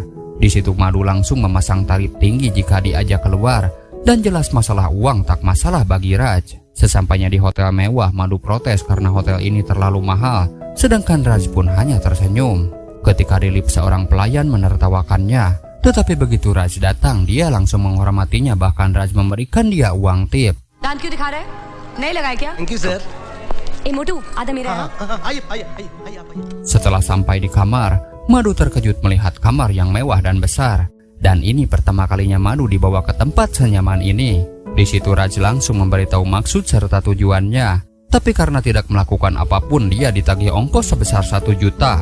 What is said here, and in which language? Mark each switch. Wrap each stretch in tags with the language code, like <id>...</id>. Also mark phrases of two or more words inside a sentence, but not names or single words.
<id>Di situ Madhu langsung memasang tarif tinggi jika diajak keluar, dan jelas masalah uang tak masalah bagi Raj. Sesampainya di hotel mewah, Madhu protes karena hotel ini terlalu mahal, sedangkan Raj pun hanya tersenyum. Ketika di lift seorang pelayan menertawakannya, tetapi begitu Raj datang, dia langsung menghormatinya, bahkan Raj memberikan dia uang tip.</id> <hi>दांत क्यों दिखा रहा है? नहीं लगाए क्या?</hi> <en>Thank you sir.</en> <hi>ए मोटू, आधा मेरा है। आइए।</hi> <id>Setelah sampai di kamar, Madhu terkejut melihat kamar yang mewah dan besar. Dan ini pertama kalinya Madhu dibawa ke tempat senyaman ini. Di situ Raj langsung memberitahu maksud serta tujuannya. Tapi karena tidak melakukan apapun, dia ditagih ongkos sebesar 1 juta.</id>